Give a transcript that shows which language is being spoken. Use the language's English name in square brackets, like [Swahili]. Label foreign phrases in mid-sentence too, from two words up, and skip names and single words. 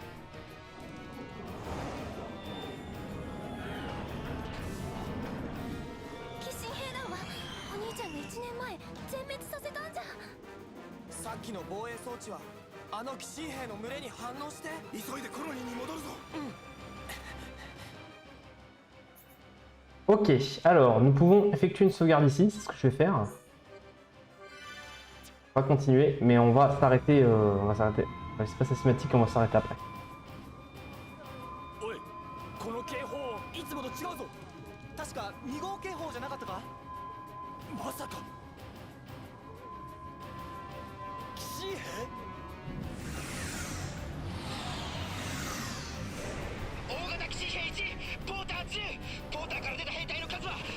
[Japanese] 鬼神兵団はお兄ちゃんが1年前全滅させたんじゃ。さっきの防衛装置はあの鬼神兵の群れに反応して。急いでコロニーに戻るぞ。 [French] Ok, alors nous pouvons effectuer une sauvegarde ici, c'est ce que je vais faire. On va continuer, mais on va s'arrêter. On va s'arrêter. L'espace cinématique, on va s'arrêter après. [Japanese] おい、この警報いつもと違うぞ。確か2号警報じゃなかったか。まさか鬼神兵。大型騎士兵1、ポーター10、ポーターから出た兵隊の数は